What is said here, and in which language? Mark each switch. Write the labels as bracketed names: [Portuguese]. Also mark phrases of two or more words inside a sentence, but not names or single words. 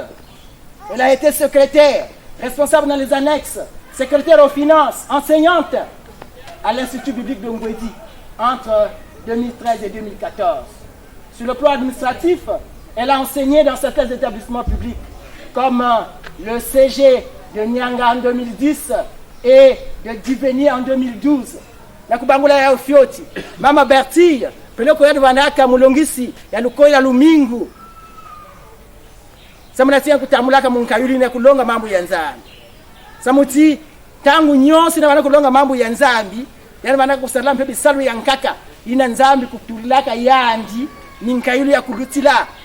[French] Elle a été secrétaire, responsable dans les annexes, secrétaire aux finances, enseignante à l'Institut biblique de Ngwedi entre 2013 et 2014. Sur le plan administratif, elle a enseigné dans certains établissements publics, comme le CG de Nyanga en 2010 et de Diveni en 2012. [Kituba (Democratic Republic of Congo)] Nakubangula ya Ufioti, Mama Bertille, peleko ya Vanaka Mulongisi, ya Lukoila Lumingu. Samunatia kutamulaka munkayuli na kulonga mambo ya nzambi. Samuti tangu nyonsi na wana kulonga mambo ya nzambi, yani wana kusala mpe bisalu ya nkaka, ina nzambi kutulaka yandi, ninkayuli ya kulutila.